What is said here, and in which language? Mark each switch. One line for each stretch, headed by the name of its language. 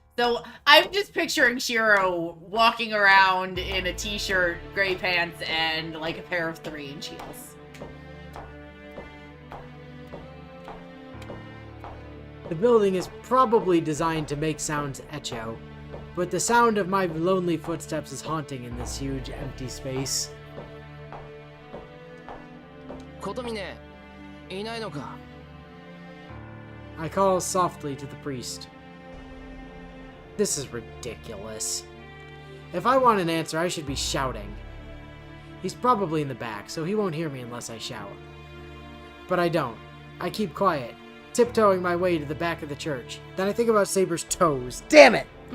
English: So I'm just picturing Shiro walking around in a t-shirt, gray pants, and like a pair of 3-inch heels. The building is probably designed to make sounds echo, but the sound of my lonely footsteps is haunting in this huge empty space.
Japanese: Kotomine, いないのか?
English: I call softly to the priest. This is ridiculous. If I want an answer, I should be shouting. He's probably in the back, so he won't hear me unless I shout. But I don't. I keep quiet, tiptoeing my way to the back of the church. Then I think about Saber's toes. Damn it!